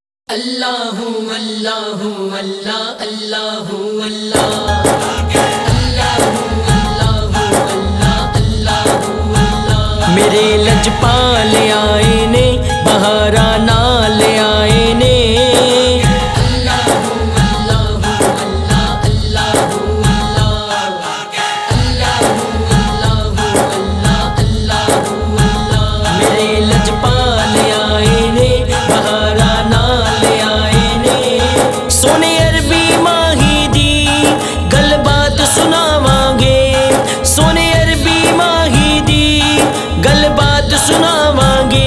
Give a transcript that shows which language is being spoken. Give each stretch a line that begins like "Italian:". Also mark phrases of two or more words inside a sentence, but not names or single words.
Arabic: اللهُ اللهُ الله اللهُ الله اللهُ اللهُ الله اللهُ الله.
Punjabi: میرے لجپال آئے نے بہاراں نال آئے نے.
Arabic: اللهُ اللهُ الله اللهُ الله اللهُ اللهُ الله اللهُ الله.
Punjabi: میرے لجپال آئے نے بہاراں سوہنے عربی ماہی دی گل بات سناواں گے. سوہنے عربی ماہی دی گل بات سناواں گے.